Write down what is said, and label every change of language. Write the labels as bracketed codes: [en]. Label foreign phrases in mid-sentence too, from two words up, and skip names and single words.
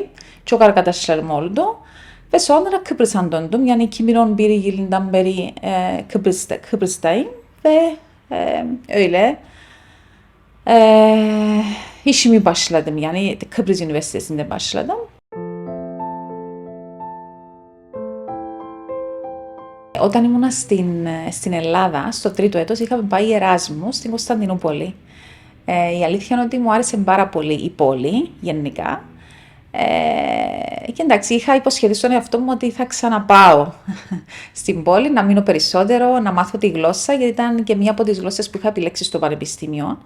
[tr] Çok arkadaşlarım oldu. Ve sonra Kıbrıs'a döndüm. Yani 2011 yılından beri Kıbrıs'tayım. Ve öyle işimi başladım. Yani Kıbrıs Üniversitesi'nde başladım. [el] Όταν ήμουνα στην Ελλάδα, στο τρίτο έτος, είχαμε πάει Εράσμου στην Κωνσταντινούπολη. Η αλήθεια είναι ότι μου άρεσε πάρα πολύ η πόλη, γενικά. Και εντάξει, είχα υποσχεθεί στον εαυτό μου ότι θα ξαναπάω στην πόλη, να μείνω περισσότερο, να μάθω τη γλώσσα, γιατί ήταν και μία από τις γλώσσες που είχα επιλέξει στο πανεπιστήμιο.